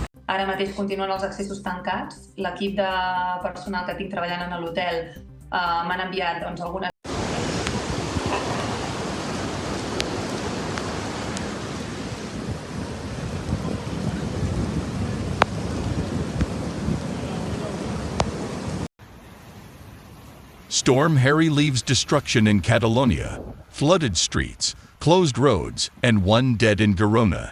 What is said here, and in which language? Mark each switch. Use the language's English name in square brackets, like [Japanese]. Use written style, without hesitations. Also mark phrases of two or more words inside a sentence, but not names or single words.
[Catalan] Ara mateix continuen els accessos tancats. L'equip de personal que tinc treballant en l'hotel m'han enviat algunes. [English] Storm Harry leaves destruction in Catalonia, flooded streets, closed roads, and one dead in Girona.